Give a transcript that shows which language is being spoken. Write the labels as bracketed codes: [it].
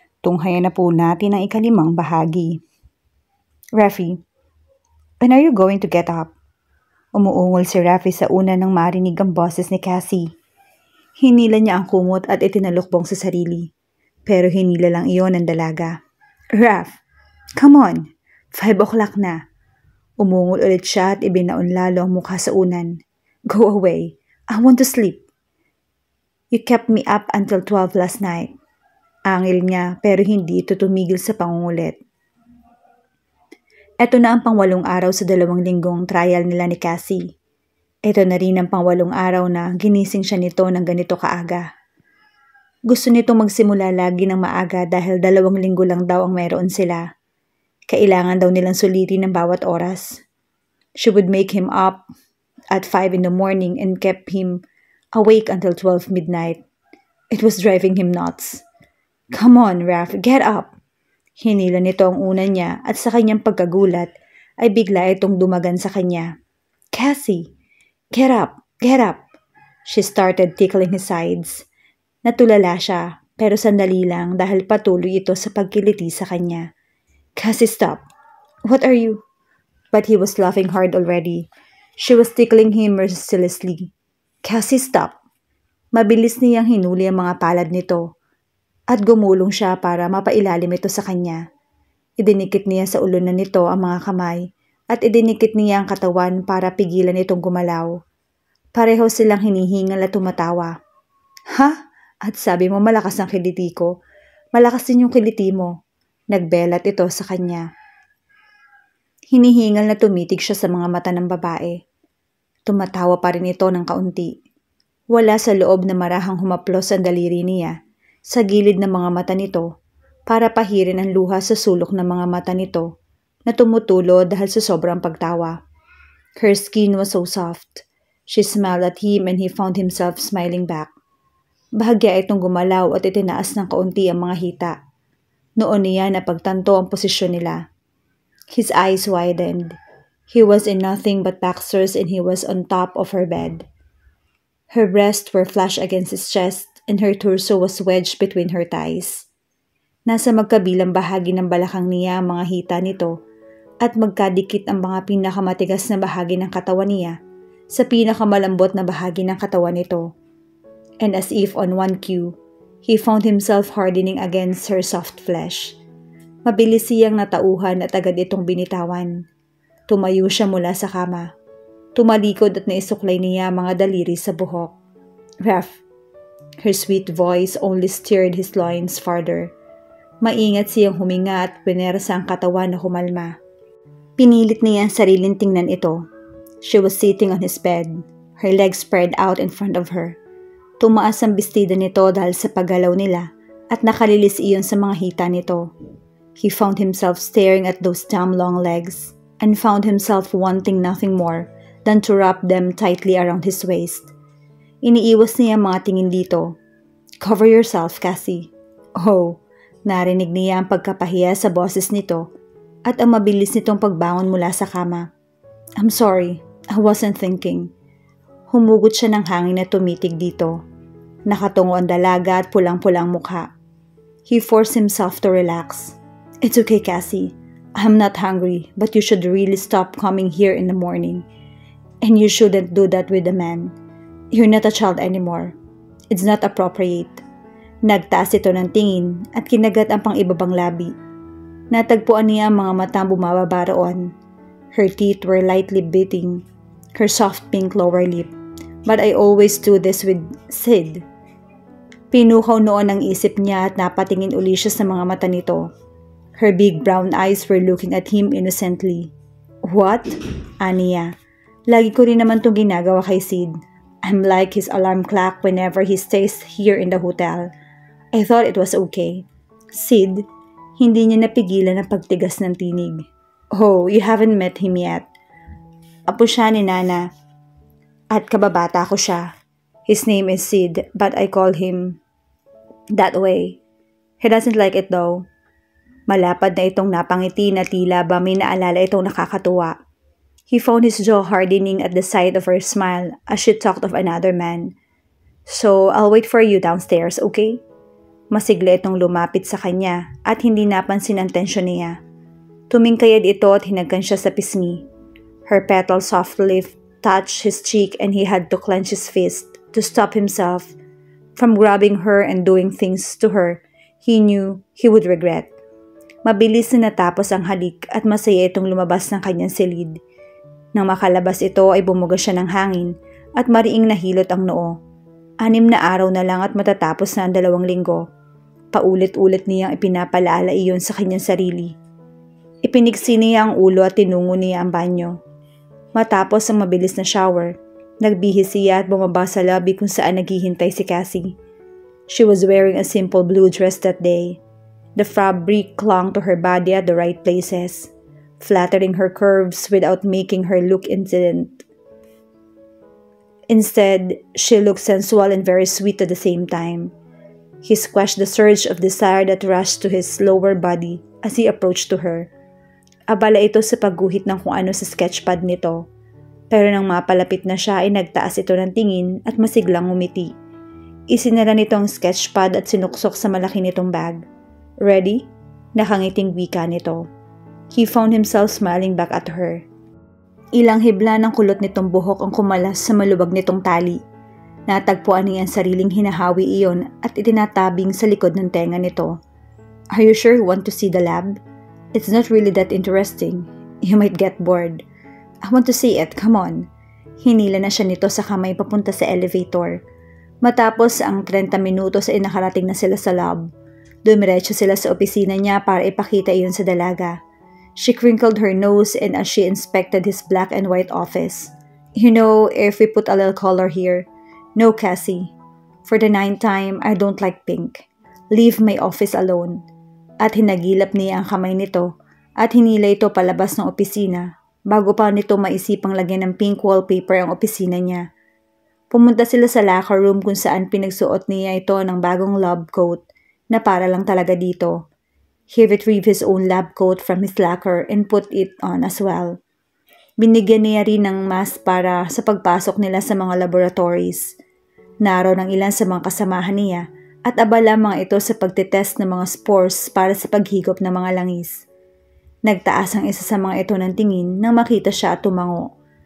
[tl] Tunghayan na po natin ang ikalimang bahagi. [en] Rafi, when are you going to get up? [tl] Umuungol si Rafi sa una nang marinig ang boses ni Cassie. Hinila niya ang kumot at itinalukbong sa sarili. Pero hinila lang iyon ng dalaga. [en] Raf, come on! 5 o'clock na. [tl] Umungol ulit siya at ibinaon lalo ang mukha sa unan. [en] Go away. I want to sleep. You kept me up until 12 last night. [tl] Angil niya pero hindi ito tumigil sa pangungulit. Ito na ang pang-8 araw sa 2 linggong trial nila ni Cassie. Ito na rin ang pang-8 araw na ginising siya nito ng ganito kaaga. Gusto nito magsimula lagi ng maaga dahil 2 linggo lang daw ang meron sila. Kailangan daw nilang sulitin ng bawat oras. [en] She would make him up at 5 in the morning and kept him awake until 12 midnight. It was driving him nuts. Come on, Raf, get up! [tl] Hinila nito ang una niya at sa kanyang pagkagulat ay bigla itong dumagan sa kanya. [en] Cassie, get up, get up! She started tickling his sides. [tl] Natulala siya pero sandali lang dahil patuloy ito sa pagkiliti sa kanya. [en] Cassie, stop! What are you? But he was laughing hard already. She was tickling him mercilessly. Cassie, stop! [tl] Mabilis niyang hinuli ang mga palad nito at gumulong siya para mapailalim ito sa kanya. Idinikit niya sa ulo na nito ang mga kamay at idinikit niya ang katawan para pigilan itong gumalaw. Pareho silang hinihingal at tumatawa. Ha? At sabi mo malakas ang kiliti ko. Malakas din yung kiliti mo. Nagbelat ito sa kanya. Hinihingal na tumitig siya sa mga mata ng babae. Tumatawa pa rin ito ng kaunti. Wala sa loob na marahang humaplos ang daliri niya sa gilid ng mga mata nito para pahirin ang luha sa sulok ng mga mata nito na tumutulo dahil sa sobrang pagtawa. [en] Her skin was so soft. She smiled at him and he found himself smiling back. [tl] Bahagya itong gumalaw at itinaas ng kaunti ang mga hita. Noon niya napagtanto ang posisyon nila. [en] His eyes widened. He was in nothing but boxers and he was on top of her bed. Her breasts were flush against his chest and her torso was wedged between her thighs. [tl] Nasa magkabilang bahagi ng balakang niya ang mga hita nito at magkadikit ang mga pinakamatigas na bahagi ng katawan niya sa pinakamalambot na bahagi ng katawan nito. [en] And as if on one cue, he found himself hardening against her soft flesh. [tl] Mabilis siyang natauhan at agad itong binitawan. Tumayo siya mula sa kama. Tumalikod at naisuklay niya mga daliri sa buhok. Raf. [en] Her sweet voice only stirred his loins farther. [tl] Maingat siyang huminga at pinersa ang katawan na humalma. Pinilit niya ang sariling tingnan ito. [en] She was sitting on his bed, her legs spread out in front of her. [tl] Tumaas ang bestida nito dahil sa paggalaw nila at nakalilis iyon sa mga hita nito. [en] He found himself staring at those damn long legs and found himself wanting nothing more than to wrap them tightly around his waist. [tl] Iniiwas niya ang mga tingin dito. [en] Cover yourself, Cassie. [tl] Oh, narinig niya ang pagkapahiya sa boses nito at ang mabilis nitong pagbangon mula sa kama. [en] I'm sorry, I wasn't thinking. [tl] Humugot siya ng hangin na tumitig dito. Nakatungo ang dalaga at pulang-pulang mukha. [en] He forced himself to relax. It's okay, Cassie. I'm not hungry, but you should really stop coming here in the morning. And you shouldn't do that with a man. You're not a child anymore. It's not appropriate. [tl] Nagtaas ito ng tingin at kinagat ang pang-ibabang labi. Natagpuan niya ang mga matang bumababa roon. [en] Her teeth were lightly beating, her soft pink lower lip. But I always do this with Sid. [tl] Pinukaw noon ang isip niya at napatingin uli siya sa mga mata nito. [en] Her big brown eyes were looking at him innocently. What? Aniya. [tl] Lagi ko rin naman itong ginagawa kay Sid. [en] I'm like his alarm clock whenever he stays here in the hotel. I thought it was okay. [tl] Sid, hindi niya napigilan ang pagtigas ng tinig. [en] Oh, you haven't met him yet. [tl] Apo siya ni Nana. At kababata ko siya. [en] His name is Sid, but I call him that way. He doesn't like it though. [tl] Malapad na itong napangiti na tila ba may naalala itong nakakatuwa. [en] He found his jaw hardening at the sight of her smile as she talked of another man. So, I'll wait for you downstairs, okay? [tl] Masigla itong lumapit sa kanya at hindi napansin ang tensyon niya. Tumingkayad ito at hinagkan siya sa pisngi. [en] Her petal softly touched his cheek and he had to clench his fist to stop himself from grabbing her and doing things to her he knew he would regret. [tl] Mabilis na natapos ang halik at masaya itong lumabas ng kanyang silid. Nang makalabas ito ay bumuga siya ng hangin at mariing nahilot ang noo. 6 na araw na lang at matatapos na ang 2 linggo. Paulit-ulit niyang ipinapalaala iyon sa kanyang sarili. Ipinigsi niya ang ulo at tinungo niya ang banyo. Matapos ang mabilis na shower, nagbihis siya at bumaba sa lobby kung saan naghihintay si Cassie. [en] She was wearing a simple blue dress that day. The fabric clung to her body at the right places, flattering her curves without making her look indecent. Instead, she looked sensual and very sweet at the same time. He squashed the surge of desire that rushed to his lower body as he approached to her. [tl] Abala ito sa pagguhit ng kung ano sa sketchpad nito. Pero nang mapalapit na siya ay nagtaas ito ng tingin at masiglang ngumiti. Isinara nito ang sketchpad at sinuksok sa malaki nitong bag. [en] Ready? [tl] Nakangiting wika nito. [en] He found himself smiling back at her. [tl] Ilang hibla ng kulot nitong buhok ang kumalas sa malubag nitong tali. Natagpuan niya ang sariling hinahawi iyon at itinatabing sa likod ng tenga nito. [en] Are you sure you want to see the lab? It's not really that interesting. You might get bored. I want to see it, come on. [tl] Hinila na siya nito sa kamay papunta sa elevator. Matapos ang 30 minutos ay nakarating na sila sa lab. Dumiretso sila sa opisina niya para ipakita iyon sa dalaga. [en] She crinkled her nose and as she inspected his black and white office. You know, if we put a little color here. No, Cassie. For the 9th time, I don't like pink. Leave my office alone. [tl] At hinagilap niya ang kamay nito at hinila ito palabas ng opisina bago pa nito maisipang lagyan ng pink wallpaper ang opisina niya. Pumunta sila sa locker room kung saan pinagsuot niya ito ng bagong lab coat na para lang talaga dito. [en] He retrieved his own lab coat from his locker and put it on as well. [tl] Binigyan niya rin ng mask para sa pagpasok nila sa mga laboratories. Naroon ang ilan sa mga kasamahan niya at abala mga ito sa pagtitest ng mga spores para sa paghigop ng mga langis. Nagtaas ang isa sa mga ito ng tingin nang makita siya at tumango.